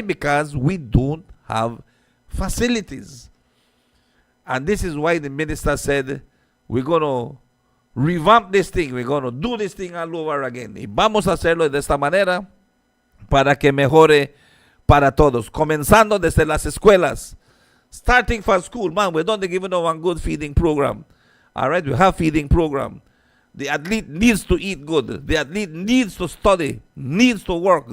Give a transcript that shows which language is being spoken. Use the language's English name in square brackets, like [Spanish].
[English] Because we don't have facilities. And this is why the minister said, we're going to revamp this thing. We're going to do this thing all over again. [Spanish] Y vamos a hacerlo de esta manera para que mejore para todos. Comenzando desde las escuelas. [English] Starting from school. Man, we don't give them one good feeding program. All right, we have feeding program. The athlete needs to eat good. The athlete needs to study, needs to work.